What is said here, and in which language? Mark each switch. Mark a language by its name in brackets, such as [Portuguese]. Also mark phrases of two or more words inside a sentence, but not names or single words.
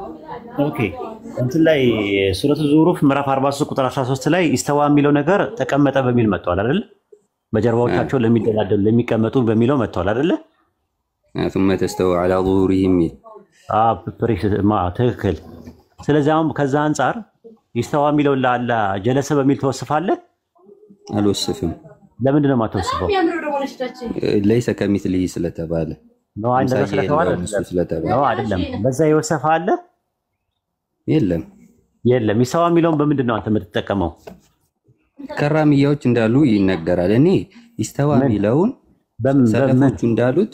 [Amharic] ኦኬ እንትን ላይ ሱረቱ ዙሩፍ ምዕራፍ 43 ቁጥር 13 ላይ ኢስተዋ የሚለው ነገር ተቀመጠ በሚል መጥቷል አይደል? በጀርባዎቻቸው ለሚደላደሉ ለሚቀመጡ በሚለው መጥቷል አይደል? [Arabic] ثم تستوى على ظهورهم [Amharic] ትክክል። ስለዚህ አሁን ከዛ አንፃር ኢስተዋ የሚለው ለአላ ጀለሰ በሚል ተወስፋለህ? አልወስፍም። ለምንድን ነው የማትወስፈው? [Arabic] ليس كمثله ስለተባለ [Amharic] ነው አይደለም ስለተባለ ነው አይደለም። በዛ የወሰፈ አለ የለም የለም። ኢስተዋ የሚለውን በምንድን ነው አንተ የምትጠቀመው? ከራሚያዎች እንዳሉ ይነገራል። እኔ ኢስተዋ የሚለውን ሰለፎቹ እንዳሉት